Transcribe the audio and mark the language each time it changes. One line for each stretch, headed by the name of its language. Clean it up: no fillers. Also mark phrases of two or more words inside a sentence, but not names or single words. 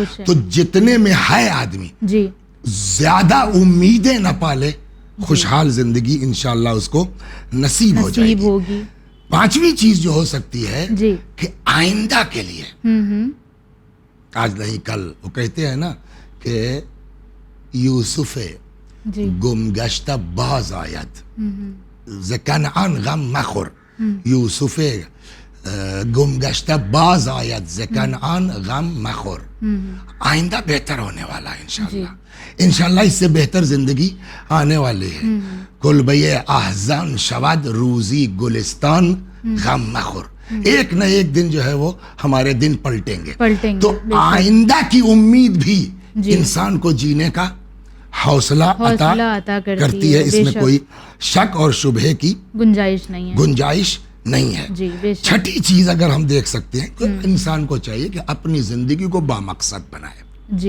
Urdu: تو جتنے میں ہے آدمی زیادہ امیدیں نہ پالے، خوشحال زندگی انشاءاللہ اس کو نصیب ہو جائے گی. پانچویں چیز جو ہو سکتی ہے کہ آئندہ کے لیے، آج نہیں کل، وہ کہتے ہیں نا کہ
Persian: یوسف گم گشتہ باز آید ز کنعان غم مخور، یوسف گم گشتہ باز آید ز کنعان غم مخور.
Urdu: آئندہ بہتر ہونے والا ہے انشاءاللہ، انشاءاللہ اس سے بہتر زندگی آنے والی ہے.
Persian: کل بے احزان شود روزی گلستان غم مخور،
Urdu: ایک نہ ایک دن جو ہے وہ ہمارے دن پلٹیں گے. تو آئندہ کی امید بھی انسان کو جینے کا حوصلہ عطا کرتی ہے، اس میں کوئی شک اور شبہ کی گنجائش نہیں ہے. چھٹی چیز اگر ہم دیکھ سکتے ہیں کہ انسان کو چاہیے کہ اپنی زندگی کو بامقصد بنائے.